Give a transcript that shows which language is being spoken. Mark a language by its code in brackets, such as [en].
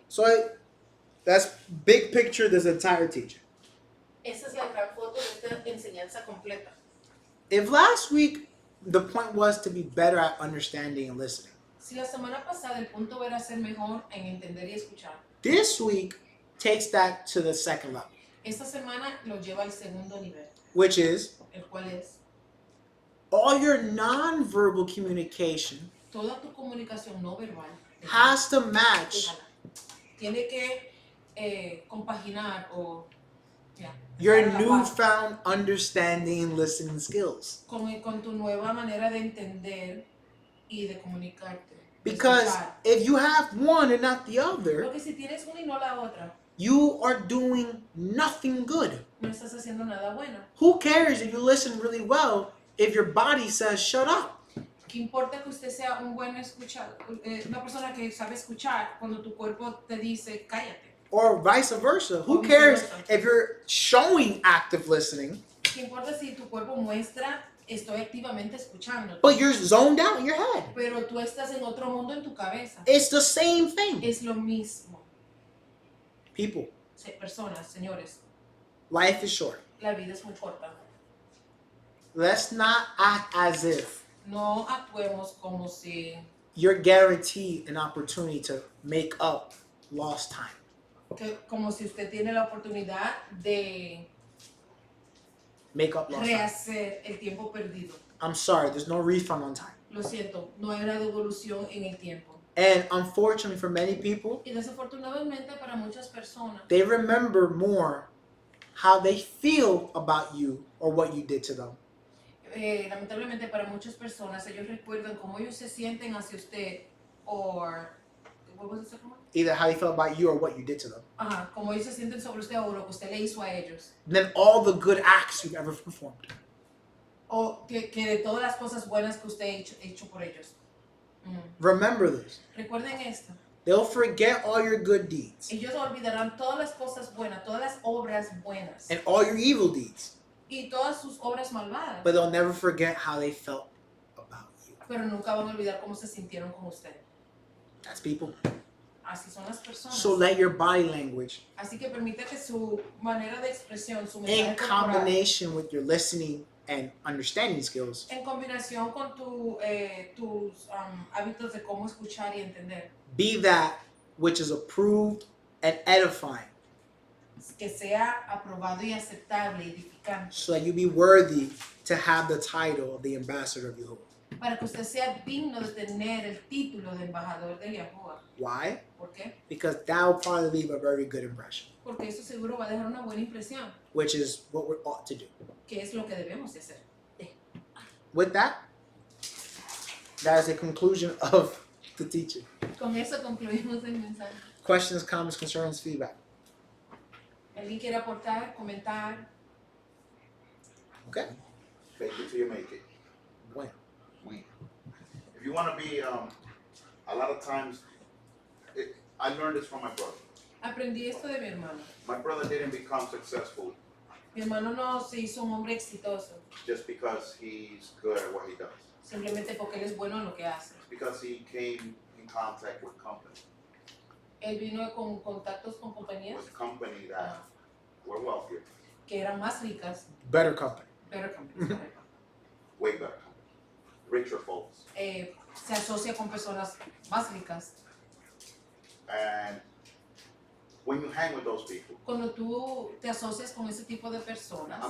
[en] So that's big picture this entire teaching. [es] Esa es la gran foto de esta enseñanza completa. [en] If last week the point was to be better at understanding and listening, [es] Si la semana pasada el punto era ser mejor en entender y escuchar, [en] this week takes that to the second level, [es] esta semana lo lleva al segundo nivel, [en] which is [es] el cual es [en] all your non-verbal communication [es] toda tu comunicación no verbal. [en] has to match [es] Tiene que compaginar o [en] your [es] estar a la par [en] newfound understanding and listening skills. [es] con tu nueva manera de entender y de comunicarte. De [en] Because [es] escuchar. [en] if you have one and not the other, [es] Porque si tienes una y no la otra, [en] you are doing nothing good. [es] no estás haciendo nada bueno. [en] Who cares if you listen really well if your body says shut up? [es] ¿Qué importa que usted sea un buen escuchador, una persona que sabe escuchar cuando tu cuerpo te dice cállate? [en] Or vice versa. Who Or vice cares versa. if you're showing active listening, [es] ¿Qué importa si tu cuerpo muestra estoy activamente escuchando? [en] but you're zoned out in your head? [es] Pero tú estás en otro mundo en tu cabeza. [en] It's the same thing. [es] Es lo mismo. [en] People, [es] Personas, señores, [en] life is short. [es] la vida es muy corta. [en] Let's not act as if [es] No actuemos como si [en] you're guaranteed an opportunity to make up lost time. [es] como si usted tiene la oportunidad de [en] Make up lost time. [es] rehacer el tiempo perdido. [en] I'm sorry, there's no refund on time. [es] Lo siento, no hay una devolución en el tiempo. [en] And unfortunately for many people, [es] Y desafortunadamente para muchas personas, [en] they remember more how they feel about you or what you did to them. [es] lamentablemente para muchas personas, ellos recuerdan cómo ellos se sienten hacia usted o [en] what was it, Either how they felt about you or what you did to them. [es] ajá, cómo ellos se sienten sobre usted o lo que usted le hizo a ellos. [en] Then all the good acts you've ever performed. [es] O que de todas las cosas buenas que usted ha hecho por ellos. [en] Remember this. [es] Recuerden esto. [en] They'll forget all your good deeds [es] Ellos olvidarán todas las cosas buenas, todas las obras buenas [en] and all your evil deeds, [es] y todas sus obras malvadas, [en] but they'll never forget how they felt about you. [es] pero nunca van a olvidar cómo se sintieron con usted. [en] That's people. [es] Así son las personas. [en] So let your body language, [es] Así que permite que su manera de expresión, su [en] in [es] mensaje corporal, [en] combination with your listening and understanding skills, [es] en combinación con tus hábitos de cómo escuchar y entender, [en] be that which is approved and edifying, [es] que sea aprobado y aceptable, edificante, [en] so that you be worthy to have the title of the ambassador of Yahuwah. [es] para que usted sea digno de tener el título de embajador de Yahuwah. [en] Why? [es] ¿Por qué? [en] Because that will probably leave a very good impression, [es] Porque eso seguro va a dejar una buena impresión, [en] which is what we ought to do. [es] que es lo que debemos de hacer. [en] With that, that is a conclusion of the teaching. [es] Con eso concluimos el mensaje. [en] Questions, comments, concerns, feedback. [es] ¿Alguien quiere aportar, comentar? [en] Okay. Fake it till you make it. [es] Bueno. [en] If you want to be, a lot of times, I learned this from my brother. [es] Aprendí esto de mi hermano. [en] My brother didn't become successful [es] Mi hermano no se hizo un hombre exitoso [en] just because he's good at what he does. [es] simplemente porque él es bueno en lo que hace. [en] It's because he came in contact with company [es] Él vino con contactos con compañías [en] that were wealthier, [es] que eran más ricas, [en] Better company. better companies, [es] correcto. [en] way better company, richer folks. [es] Se asocia con personas más ricas. [en] And when you hang with those people, [es] Cuando tú te asocias con ese tipo de personas,